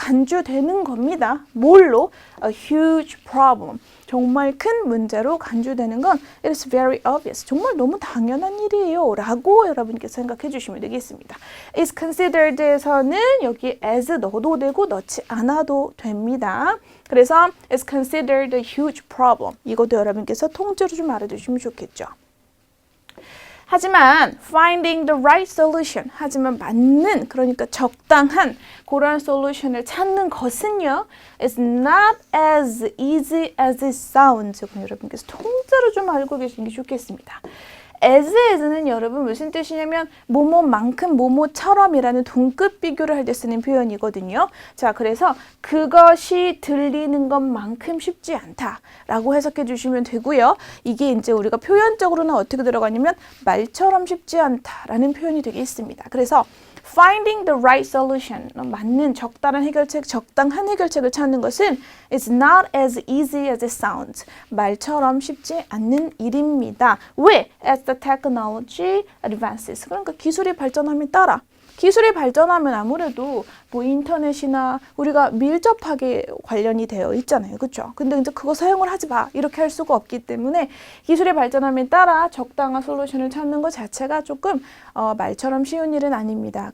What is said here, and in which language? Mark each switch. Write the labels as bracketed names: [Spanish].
[Korean] 간주되는 겁니다. 뭘로? [English] A huge problem. [Korean] 정말 큰 문제로 간주되는 건 [English] it is very obvious. [Korean] 정말 너무 당연한 일이에요. 라고 여러분께서 생각해 주시면 되겠습니다. is considered에서는 여기 as 넣어도 되고 넣지 않아도 됩니다. 그래서 [English] is considered a huge problem. [Korean] 이것도 여러분께서 통째로 좀 알아두시면 좋겠죠. 하지만 [English] finding the right solution [Korean] 하지만 맞는 그러니까 적당한 그런 solution을 찾는 것은요 [English] is not as easy as it sounds. [Korean] 여러분께서 통째로 좀 알고 계시는 게 좋겠습니다. as는 여러분 무슨 뜻이냐면 뭐뭐만큼 뭐뭐처럼이라는 동급 비교를 할 때 쓰는 표현이거든요. 자, 그래서 그것이 들리는 것만큼 쉽지 않다라고 해석해 주시면 되고요. 이게 이제 우리가 표현적으로는 어떻게 들어가냐면 말처럼 쉽지 않다라는 표현이 되겠습니다. 그래서 [English] finding the right solution, [Korean] 맞는 적당한 해결책을 찾는 것은 [English] is not as easy as it sounds. [Korean] 말처럼 쉽지 않는 일입니다. 왜? [English] As the technology advances. [Korean] 그러니까 기술이 발전함에 따라 기술이 발전하면 아무래도 뭐 인터넷이나 우리가 밀접하게 관련이 되어 있잖아요. 그렇죠? 근데 이제 그거 사용을 하지 마. 이렇게 할 수가 없기 때문에 기술이 발전함에 따라 적당한 솔루션을 찾는 것 자체가 조금 말처럼 쉬운 일은 아닙니다.